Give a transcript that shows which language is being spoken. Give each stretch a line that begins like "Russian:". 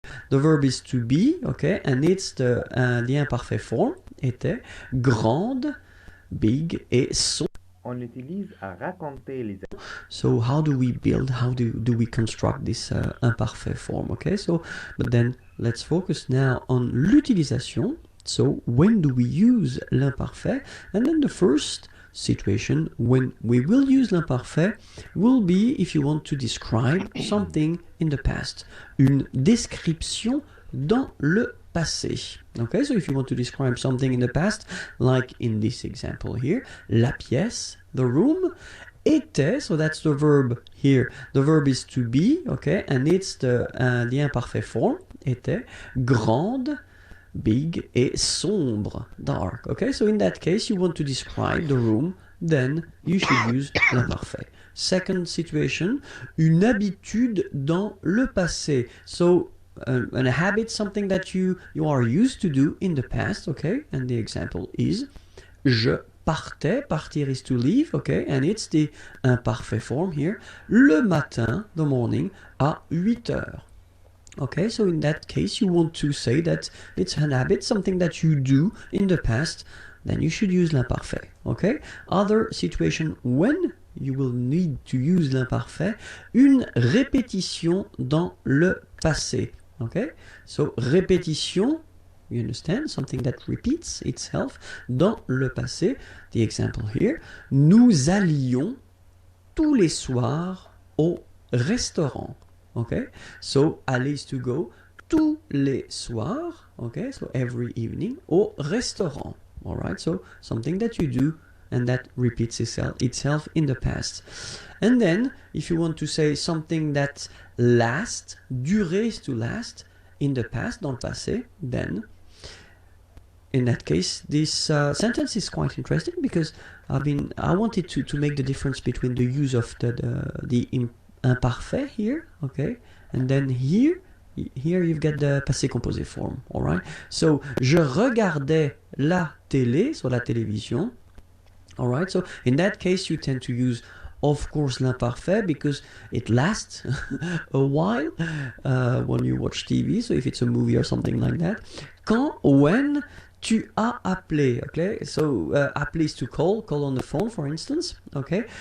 English: The verb is to be, okay, and it's the imperfect form
French: était grande,
English: big
French: et son. On l'utilise à raconter les actions.
English: So how do we build, how do we construct this imperfect form, okay? So, but then let's focus now on l'utilisation. So when do we use l'imparfait? And then the first situation when we will use l'imparfait will be if you want to describe something in the past.
French: Une description dans le passé.
English: Okay, so if you want to describe something in the past, like in this example here,
French: la pièce,
English: the room, était, so that's the verb here. The verb is to be, okay, and it's the imperfect form,
French: était, grande,
English: big
French: et sombre,
English: dark. Okay, so in that case, you want to describe the room, then you should use l'imparfait.
French: Second situation, une habitude dans le passé.
English: So a habit, something that you are used to do in the past, okay, and the example is
French: je partais,
English: partir is to leave, okay, and it's the imperfect form here,
French: le matin,
English: the morning,
French: à 8 heures.
English: Okay, so in that case, you want to say that it's an habit, something that you do in the past, then you should use l'imparfait. Okay, other situation when you will need to use l'imparfait,
French: une répétition dans le passé.
English: Okay, so répétition, you understand, something that repeats itself
French: dans le passé.
English: The example here,
French: nous allions tous les soirs au restaurant.
English: Okay, so aller is to go
French: tous les soirs.
English: Okay, so every evening
French: au restaurant.
English: All right, so something that you do and that repeats itself in the past. And then, if you want to say something that lasts, durer is to last in the past,
French: dans le passé,
English: then in that case, this sentence is quite interesting because I wanted to make the difference between the use of the imparfait here, okay, and then here you've got the passé composé form, all right.
French: So je regardais la télé, so la télévision, all right.
English: So in that case, you tend to use, of course, l'imparfait because it lasts a while when you watch TV. So if it's a movie or something like that, when
French: tu as appelé,
English: okay? So appeler is to call on the phone, for instance, okay?